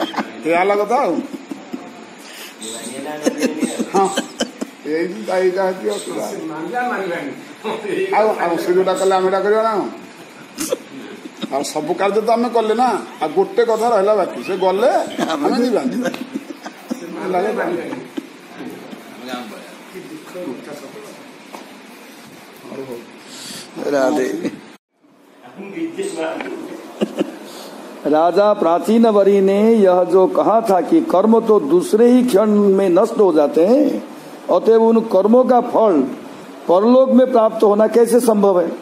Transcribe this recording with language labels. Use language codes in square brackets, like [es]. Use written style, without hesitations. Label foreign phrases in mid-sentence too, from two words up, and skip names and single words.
[or] ଏ ହେଲା କଥା ଆଉ। ହଁ ଏଇଟା ହେଉଛି ଅସୁବିଧା। ଆଉ ସେ ଯୋଉଟା କଲେ ଆମେ ଏଟା କରିବା ନା। ଆଉ ସବୁ କାର୍ଯ୍ୟ ତ ଆମେ କଲେ ନା। ଆଉ ଗୋଟେ କଥା ରହିଲା ବାକି, ସେ ଗଲେ ଆମେ ଯିବାନି। [hi] राजा प्राचीन वरी ने यह जो कहा था कि कर्म तो दूसरे ही क्षण में नष्ट हो जाते हैं, अतएव उन कर्मों का फल परलोक में प्राप्त होना कैसे संभव है?